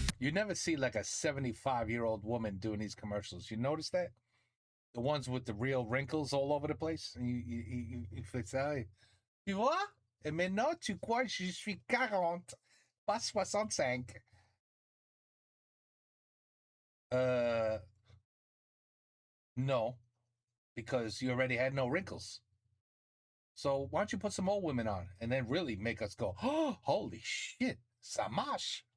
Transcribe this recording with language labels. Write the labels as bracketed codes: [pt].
[en] You never see like a 75-year-old woman doing these commercials. You notice that? The ones with the real wrinkles all over the place. And you [fr] fais ça. Tu vois? Et maintenant, tu crois que je suis 40, pas 65. [en] No, because you already had no wrinkles. So why don't you put some old women on and then really make us go, oh, holy shit, [fr] ça marche.